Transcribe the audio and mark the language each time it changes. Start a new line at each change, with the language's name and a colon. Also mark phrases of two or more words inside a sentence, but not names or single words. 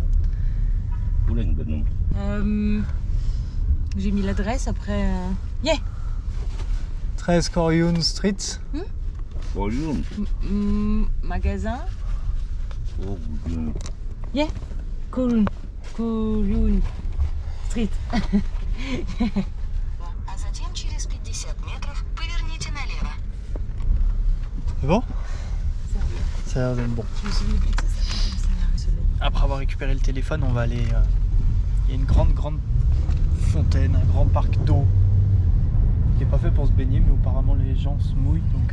French: J'ai mis l'adresse après. 13 Koryun Street. Magasin. Koryun Street.
Russian: А затем через 50 метров поверните налево.
French: C'est bon? Ça a l'air d'être bon. Je me souviens plus que ça s'appelle comme ça, la rue Soleil. Après avoir récupéré le téléphone, on va aller. Il y a une grande fontaine, un grand parc d'eau qui n'est pas fait pour se baigner, mais apparemment les gens se mouillent, donc